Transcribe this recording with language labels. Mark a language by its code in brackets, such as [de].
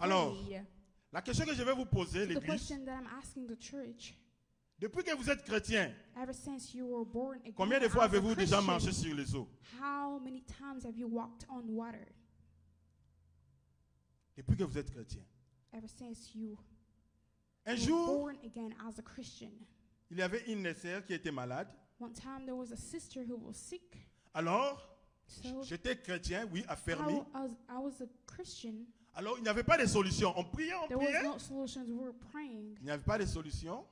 [fr] Alors, la question que je vais vous poser, [en] The [fr] l'église, [en] question that I'm asking the church, [fr] depuis que vous êtes chrétien, [en] ever since you were born again, [fr] combien de fois [en] as a [fr] avez-vous déjà [en] Christian, [fr] marché sur les eaux? [en] how many times have you walked on water? [fr] Depuis que vous êtes chrétien. [en] Ever since you [fr] Un [en] were [fr] jour, [en] born again as a Christian. [fr] il y avait une sœur qui était malade. [en] One time there was a sister who was sick. [fr] Alors, [en] So [fr] j'étais chrétien, oui, affermi. [en] I was a Christian. [fr] Alors, il n'y avait pas de solution. On priait, on [en] There was [fr] priait. [en] no solutions. We were praying, [fr] Il n'y avait pas de solution.